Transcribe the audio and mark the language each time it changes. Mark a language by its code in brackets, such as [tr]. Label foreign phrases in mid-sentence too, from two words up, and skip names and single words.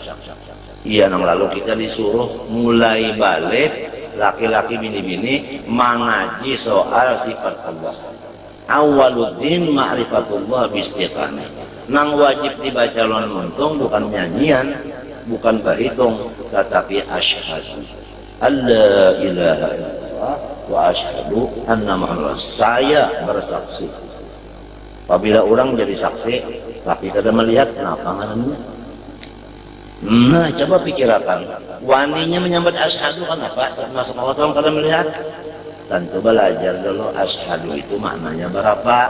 [bjn] Iya nang lalu kita disuruh mulai balik laki-laki bini-bini mengaji soal sifat Allah. [ar] أول الدين معرفة الله باستيقان. [bjn] Nang wajib dibaca lon muntung bukan nyanyian, bukan berhitung, tetapi [ar] أشهد أن لا إله إلا الله وأشهد أن محمدا [bjn] saya bersaksi. Apabila orang jadi saksi tapi kada melihat, kenapa namanya? Nah, coba pikirkan. Waninya menyambut asyhadu kan apa? Masuk Allah orang kada melihat. Tentu belajar dulu asyhadu itu maknanya berapa.